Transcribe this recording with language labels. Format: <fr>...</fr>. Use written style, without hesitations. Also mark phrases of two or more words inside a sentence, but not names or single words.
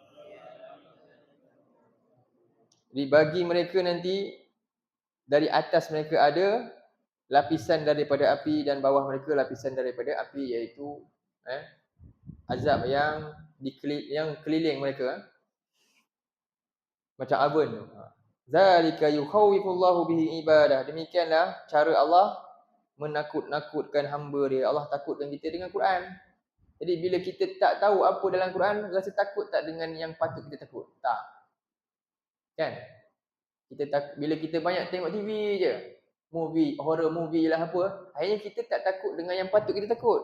<ms>Jadi bagi mereka nanti dari atas mereka ada lapisan daripada api dan bawah mereka lapisan daripada api, iaitu azab yang keliling mereka macam oven tu.</ms> <ar>ذلك يخوف الله به عباده.</ar> <ms>Demikianlah cara Allah menakut-nakutkan hamba dia. Allah takutkan kita dengan Quran. Jadi bila kita tak tahu apa dalam Quran, rasa takut tak dengan yang patut kita takut? Tak. Kan? Bila kita banyak tengok TV je, movie,</ms> <en>horror movie</en> <ms>lah apa, akhirnya kita tak takut dengan yang patut kita takut.</ms>